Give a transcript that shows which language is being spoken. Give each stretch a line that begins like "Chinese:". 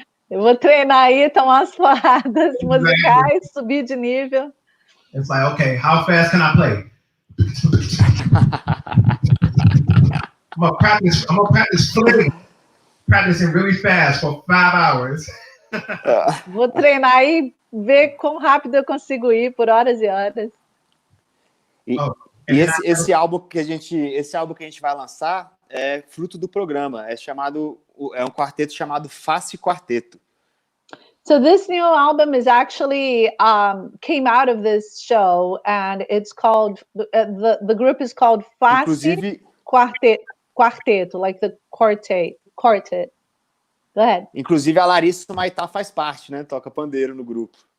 Portuguese: Eu vou treinar aí, tomar umas porradas musicais, subir de nível.
English: It's like, okay, how fast can I play? I'm gonna practice flipping, practicing really fast for 5 hours.
Portuguese: Vou treinar aí, ver quão rápido eu consigo ir por horas e horas. E esse álbum que a gente vai lançar é fruto do programa. É um quarteto chamado Face Quarteto.
English: So this new album is actually came out of this show, and it's called the group is called Face Quarteto, like the quartet. Go ahead.
Portuguese: Inclusive a Larissa Maitá faz parte, né? Toca pandeiro no grupo.